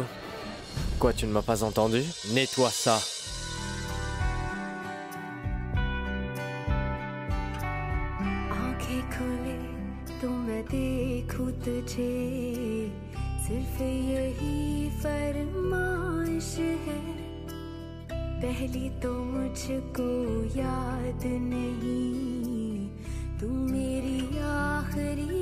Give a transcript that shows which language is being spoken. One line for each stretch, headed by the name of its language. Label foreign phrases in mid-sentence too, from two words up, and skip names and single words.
French: Quoi, tu ne m'as pas entendu? Nettoie ça.
Hindi: देखूं तुझे सिर्फ यही फरमाइश है पहली तो मुझको याद नहीं तू मेरी आखिरी